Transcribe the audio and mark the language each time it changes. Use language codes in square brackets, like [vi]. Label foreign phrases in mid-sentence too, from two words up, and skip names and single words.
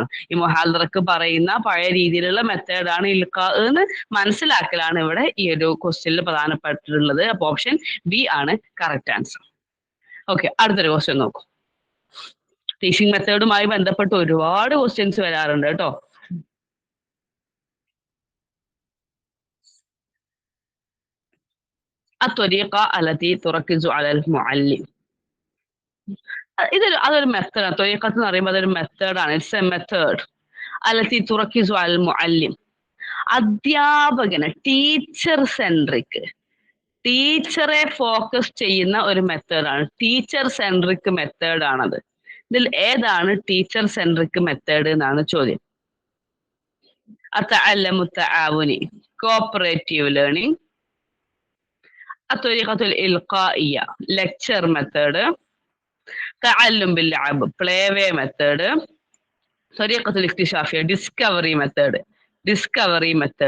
[ml] ഈ മുഹാദറക്ക് പറയുന്ന പഴയ രീതിയിലുള്ള മെത്തേഡാണ് ഇൽഖ എന്ന് മനസ്സിലാക്കലാണ് ഇവിടെ ഈ ഒരു ക്വസ്റ്റ്യനിൽ പ്രധാനപ്പെട്ടിട്ടുള്ളത്. അപ്പൊ [en] option B [ml] ആണ് [en] correct answer. [ml] ഓക്കെ, അടുത്തൊരു ക്വസ്റ്റ്യൻ നോക്കൂ. ടീച്ചിങ് മെത്തേഡുമായി ബന്ധപ്പെട്ട് ഒരുപാട് ക്വസ്റ്റ്യൻസ് വരാറുണ്ട് കേട്ടോ. [ar] الطريقة التي تركز على المعلم. [ml] അതൊരു മെത്തേഡാണ്. ത്വരീഖത്ത് എന്ന് പറയുമ്പോൾ അതൊരു മെത്തേഡാണ്. [en] it's a method. [ar] التي تركز المعلم, [ml] അധ്യാപകന്, ടീച്ചറെ ഫോക്കസ് ചെയ്യുന്ന ഒരു മെത്തേഡാണ്. [en] teacher centric [ml] മെത്തേഡാണത്. ഇതിൽ ഏതാണ് [en] teacher centric method [ml] എന്നാണ് ചോദ്യം. [ar] التعلم التعاوني [en] cooperative learning. [ar] الطريقة الإلقائية [en] lecture method. [ar] تعلم باللعب [en] play way method. [ar] طريقة الاكتشافية [en] discovery method.